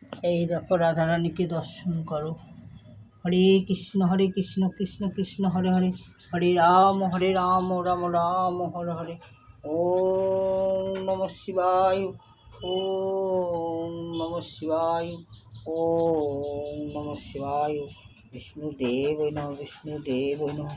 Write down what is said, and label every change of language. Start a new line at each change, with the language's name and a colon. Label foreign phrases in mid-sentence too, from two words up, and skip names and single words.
Bangla: এই দেখো রাধারানীকে দর্শন করো।
Sanskrit: হরে কৃষ্ণ কৃষ্ণ কৃষ্ণ হরে হরে, হরে রাম রাম রাম হরে হরে। ওম নমঃ শিবায়, ওম নমঃ শিবায়, ওম নমঃ শিবায়। বিষ্ণুদেব নমঃ, বিষ্ণুদেব নমঃ।